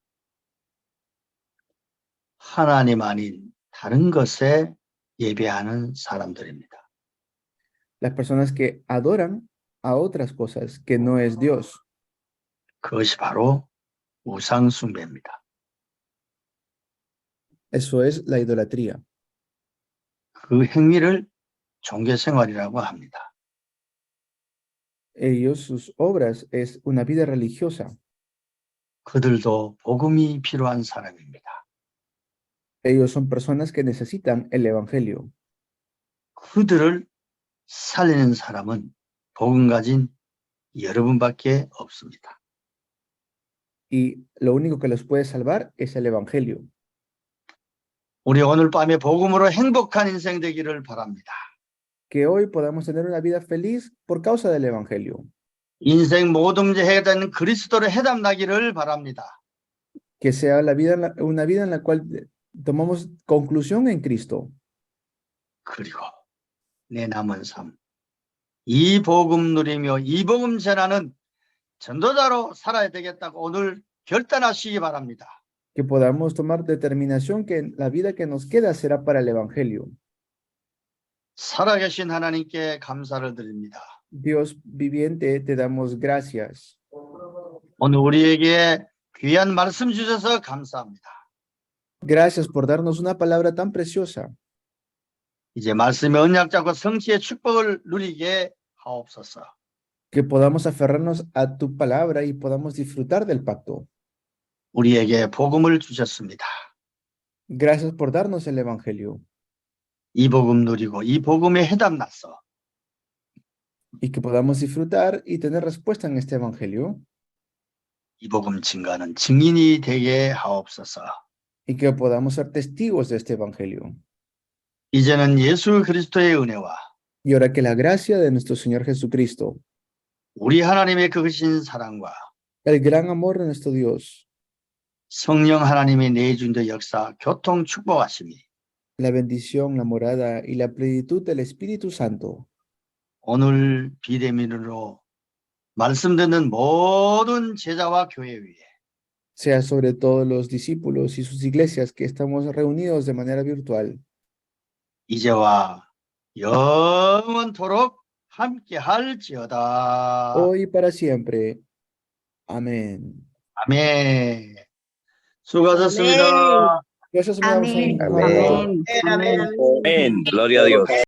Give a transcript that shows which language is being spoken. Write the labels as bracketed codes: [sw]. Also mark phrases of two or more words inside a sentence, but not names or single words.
[ko] 하나님 아닌 다른 것에 예배하는 사람들입니다. [es] Las personas que adoran a otras cosas que no es Dios. [ko] 그것이 바로 우상 숭배입니다. [es] Eso es la idolatría. [ko] 그 행위를 종교 생활이라고 합니다. [es] Ellos, sus obras es una vida religiosa. [ko] 그들도 복음이 필요한 사람입니다. [es] Ellos son personas que necesitan el evangelio. [ko] 그들을 살리는 사람은 복음 가진 여러분밖에 없습니다. [es] Y lo único que los puede salvar es el evangelio. [ko] 우리 오늘 밤에 복음으로 행복한 인생 되기를 바랍니다. [es] Que hoy podamos tener una vida feliz por causa del evangelio. [ko] 인생 모든 문제 해결되는 그리스도로 해답나기를 바랍니다. [es] Que sea una vida en la cual tomamos conclusión en Cristo. [ko] 그리고 내 남은 삶, 이 복음 누리며 이 복음 전하는 전도자로 살아야 되겠다고 오늘 결단하시기 바랍니다. [es] Que podamos tomar determinación que la vida que nos queda será para el evangelio. [ko] 살아계신 하나님께 감사를 드립니다. [es] Dios viviente, te damos gracias. [ko] 오늘 우리에게 귀한 말씀 주셔서 감사합니다. [es] Gracias por darnos una palabra tan preciosa. [ko] 이제 말씀의 언약 잡고 성취의 축복을 누리게 하옵소서. [es] Que podamos aferrarnos a tu palabra y podamos disfrutar del pacto. [ko] 우리에게 복음을 주셨습니다. [es] Gracias por darnos el evangelio [ko] 이 복음 누리고 이 복음에 해답나서 [es] y que podamos disfrutar y tener respuesta en este evangelio [ko] 이 복음 증거하는 증인이 되게 하옵소서. [es] y que podamos ser testigos de este evangelio. [ko] 이제는 예수 그리스도의 은혜와 [es] Y ahora que la gracia de nuestro Señor Jesucristo, [ko] 우리 하나님의 크신 사랑과 [es] el gran amor de nuestro Dios, [ko] 성령 하나님의 내주인의 역사, 교통 축복하심이 [es] la bendición, la morada y la plenitud del Espíritu Santo [ko] 오늘 비대면으로 말씀 듣는 모든 제자와 교회 위에 [es] sea sobre todos los discípulos y sus iglesias que estamos reunidos de manera virtual, [ko] 이제와 영원토록 함께 할지어다. [es] hoy y para siempre. Amén. [ko] 아멘. 수고하셨습니다. [es] Gracias, hermanos. Amén. Amén. Amén. Amén. Gloria a Dios.